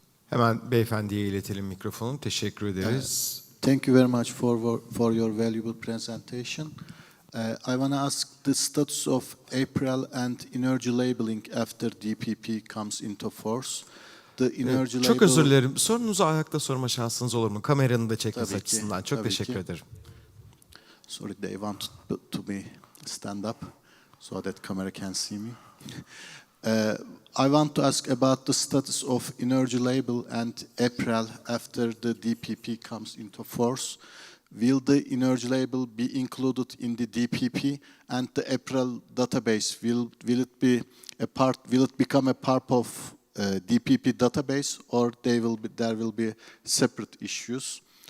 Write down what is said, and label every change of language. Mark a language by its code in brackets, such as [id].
[tr] Hemen beyefendiye iletelim mikrofonu. Teşekkür ederiz. [en] Thank you very much for your valuable presentation. I want to ask the status of April and energy labeling after DPP comes into force. The energy [tr] Çok özür dilerim. Sorunuzu ayakta sorma şansınız olur mu? Kameranın da çekmesi açısından. Çok teşekkür ederim. [en] Sorry, they want to be stand up so that camera can see me. I want to ask about the status of energy label and April after the DPP comes into force. Will the energy label be included in the DPP, and the April database will it become a part of DPP database, or there will be separate issues?